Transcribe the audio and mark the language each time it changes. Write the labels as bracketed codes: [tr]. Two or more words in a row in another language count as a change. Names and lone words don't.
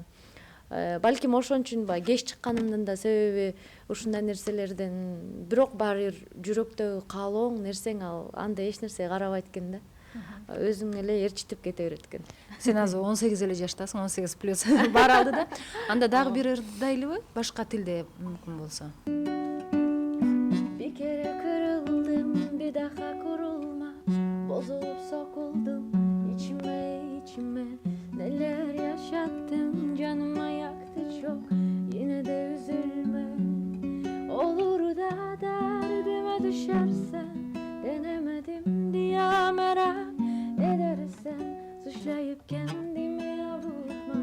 [ky] Балким ошон үчүн баягы кеч чыкканымдын да себеби ушундай нерселерден. Бирок баары бир жүрөктөгү каалооң нерсең ал анда эч нерсеге карабайт экен да. Өзүң эле ээрчитип кете берет экен. Сен азыр 18 эле жаштасың, 18 плюс бара алды да. Анда дагы бир ырдайлыбы? Башка тилде мүмкүн болсо. [tr] Bir kere kırıldım, bir daha kurulma. Bozulup sokuldum içime. Neler yaşattım, canıma yaktı çok. Yine de üzülme. Olur da derdime düşersen, denemedim diye merak edersen, suçlayıp kendimi avutma.